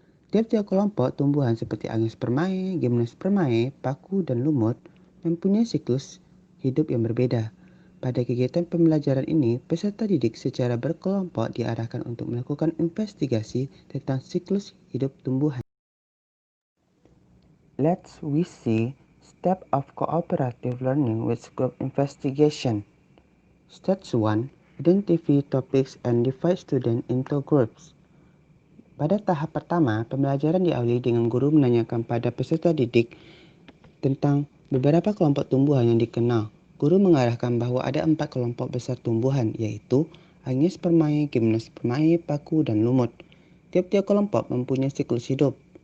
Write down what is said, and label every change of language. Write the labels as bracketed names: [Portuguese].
[Indonesian] Tiap-tiap kelompok tumbuhan seperti Angiospermae, Gymnospermae, paku, dan lumut mempunyai siklus hidup yang berbeda. Pada kegiatan pembelajaran ini, peserta didik secara berkelompok diarahkan untuk melakukan investigasi tentang siklus hidup tumbuhan. [English] Let's we see step of cooperative learning with group investigation. Steps 1. Identify topics and divide students into groups. [Indonesian] Pada tahap pertama, pembelajaran diawali dengan guru menanyakan pada peserta didik tentang beberapa kelompok tumbuhan yang dikenal. Guru mengarahkan bahwa ada 4 kelompok besar tumbuhan, yaitu Angiospermae, Gymnospermae, paku, dan lumut. Tiap-tiap kelompok mempunyai siklus hidup.